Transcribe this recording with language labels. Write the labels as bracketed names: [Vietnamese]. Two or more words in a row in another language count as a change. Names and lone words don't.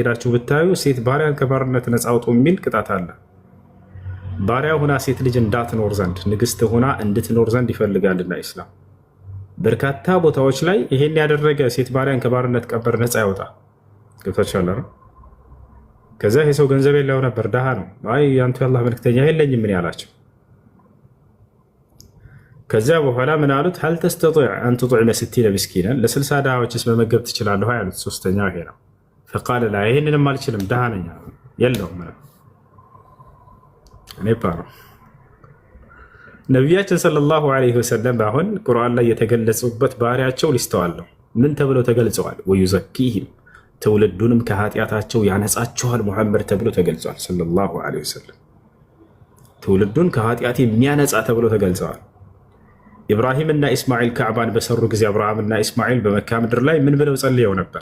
[Amharic] ሄዳችሁ ብታዩ ሴት ባሪያን ከባርነት ነፃ አውጡ የሚል ቅጣት አለ። ባሪያ ሆና ሴት ልጅ እንዳትኖር ዘንድ ንግስት ሆና እንድትኖር ዘንድ ይፈልጋልና ኢስላም በርካታ ቦታዎች ላይ ይሄን ያደረገ ሴት ባሪያን ከባርነት ቀንበር ነፃ ያወጣ ገብታችኋል። ከዛ ይሄ ሰው ገንዘብ የለው ነበር፣ ደሃ ነው። አይ ያንተ ያላህ መልክተኛ የለኝም ምን ያላቸው። ከዛ በኋላ ምን አሉት? [Arabic] هل تستطيع أن تطعم 60 مسكينا [Amharic] ለ60 ድሃዎችስ መመገብ ትችላለህ ያሉት። ሶስተኛው ይሄ ነው። [Arabic] فقال لا [Amharic] ይሄንንም አልችልም ደሃ ነኝ የለውም እኔ ባሮ ነቢያችን [Arabic] صلى الله عليه وسلم [Amharic] አሁን ቁርአን ላይ የተገለጹበት ባህሪያቸው ሊስተዋል ነው። ምን ተብለው ተገልጸዋል? ወዩዘኪሂም ትውልዱንም ከኃጢአታቸው ያነጻቸዋል ሙሐመድ ተብሎ ተገልጿል። [Arabic] صلى الله عليه وسلم [Amharic] ትውልዱን ከኃጢአት የሚያነጻ ተብሎ ተገልጸዋል። ኢብራሂምና ኢስማኤል ካዕባን በሰሩ ጊዜ አብርሃምና ኢስማኤል በመካ ምድር ላይ ምን ብለው ጸልየው ነበር?